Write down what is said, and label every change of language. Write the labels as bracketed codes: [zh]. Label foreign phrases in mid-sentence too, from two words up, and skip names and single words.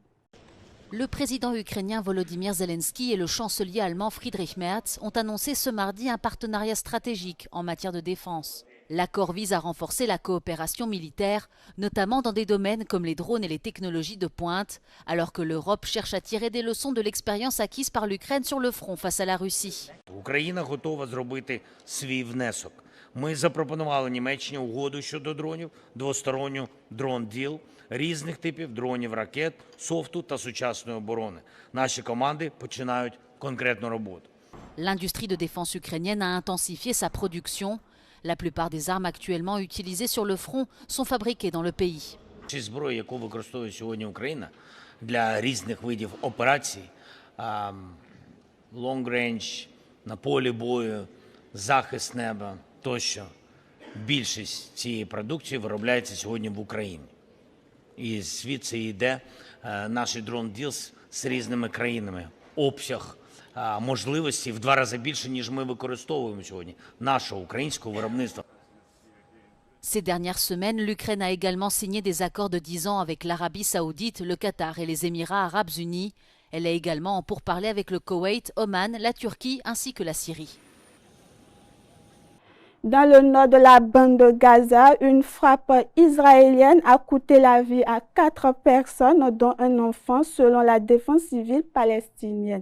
[fr] Le président ukrainien Volodymyr Zelensky et le chancelier allemand Friedrich Merz ont annoncé ce mardi un partenariat stratégique en matière de défense. L'accord vise à renforcer la coopération militaire, notamment dans des domaines comme les drones et les technologies de pointe, alors que l'Europe cherche à tirer des leçons de l'expérience acquise par l'Ukraine sur le front face à la Russie. [uk] Україна готова зробити свій внесок. Ми запропонували Німеччині угоду щодо дронів, двосторонню дрон-діл, різних типів дронів, ракет, софту та сучасної оборони. Наші команди починають конкретну роботу. [fr] L'industrie de défense ukrainienne a intensifié sa production. La plupart des armes actuellement utilisées sur le front sont fabriquées dans le pays. [uk] Зброя, яку використовує сьогодні Україна для різних видів операцій, [en] long range, [uk] на полі бою, захист неба тощо, більшість цієї продукції виробляється сьогодні в Україні. І звідси йде наш дрон-діл з різними країнами. Обсяг можливості в 2 рази більше, ніж ми використовуємо сьогодні нашого українського виробництва. [fr] Ces dernières semaines, l'Ukraine a également signé des accords de 10 ans avec l'Arabie saoudite, le Qatar et les Émirats arabes unis. Elle est également en pourparlers avec le Koweït, Oman, la Turquie ainsi que la Syrie. Dans le nord de la bande de Gaza, une frappe israélienne a coûté la vie à 4 personnes, dont un enfant, selon la défense civile palestinienne.